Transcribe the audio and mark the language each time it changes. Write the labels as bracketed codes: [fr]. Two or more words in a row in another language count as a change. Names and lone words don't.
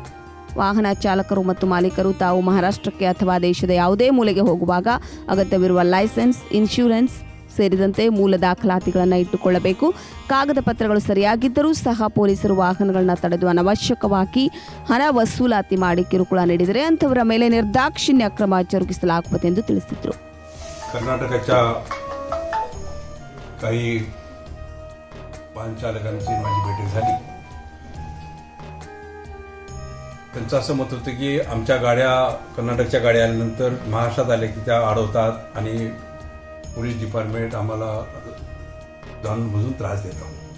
[kn] ವಾಹನ ಚಾಲಕರು ಮತ್ತು ಮಾಲೀಕರು ತಾವು ಮಹಾರಾಷ್ಟ್ರಕ್ಕೆ ಅಥವಾ ದೇಶದ ಯಾವುದೇ ಮೂಲೆಗೆ ಹೋಗುವಾಗ ಅಗತ್ಯವಿರುವ ಲೈಸೆನ್ಸ್, ಇನ್ಶೂರೆನ್ಸ್ ಸೇರಿದಂತೆ ಮೂಲ ದಾಖಲಾತಿಗಳನ್ನು ಇಟ್ಟುಕೊಳ್ಳಬೇಕು. ಕಾಗದ ಪತ್ರಗಳು ಸರಿಯಾಗಿದ್ದರೂ ಸಹ ಪೊಲೀಸರು ವಾಹನಗಳನ್ನು ತಡೆದು ಅನವಶ್ಯಕವಾಗಿ ಹಣ ವಸೂಲಾತಿ ಮಾಡಿ ಕಿರುಕುಳ ನೀಡಿದರೆ ಅಂಥವರ ಮೇಲೆ ನಿರ್ದಾಕ್ಷಿಣ್ಯ ಕ್ರಮ ಜರುಗಿಸಲಾಗುವುದು ಎಂದು ತಿಳಿಸಿದರು. [mr] कर्नाटकाच्या काही वाहन चालकांची माझी भेट झाली. त्यांचं असं मत होतं की आमच्या गाड्या कर्नाटकच्या गाड्या आल्यानंतर महाराष्ट्रात आल्या की त्या अडवतात आणि [en] police department [mr] आम्हाला जाणून बुजून त्रास देतात.